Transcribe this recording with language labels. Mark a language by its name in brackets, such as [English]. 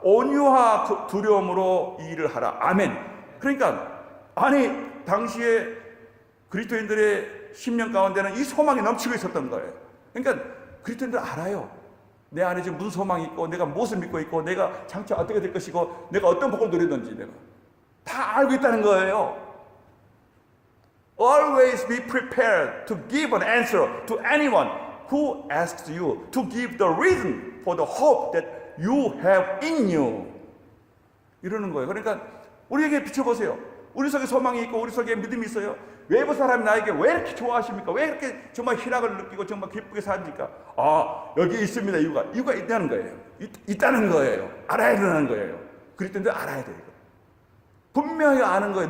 [Korean] 온유와 두려움으로 이 일을 하라. 아멘. 그러니까 아니 당시에 그리스도인들의 심령 가운데는 이 소망이 넘치고 있었던 거예요. 그러니까 그리스도인들 알아요. 내 안에 지금 무슨 소망이 있고 내가 무엇을 믿고 있고 내가 장차 어떻게 될 것이고 내가 어떤 복을 누리는지 내가 다 알고 있다는 거예요. [English] Always be prepared to give an answer to anyone who asks you to give the reason for the hope that you have in you. [Korean] 이러는 거예요. 그러니까 우리에게 비춰보세요. 우리 속에 소망이 있고 우리 속에 믿음이 있어요. 외부 사람이 나에게 왜 이렇게 좋아하십니까? 왜 이렇게 정말 희락을 느끼고 정말 기쁘게 삽니까? 아, 여기 있습니다. 이유가 있다는 거예요. 있다는 거예요. 알아야 되는 거예요. 그랬던데 알아야 돼요. 분명히 아는 거예요.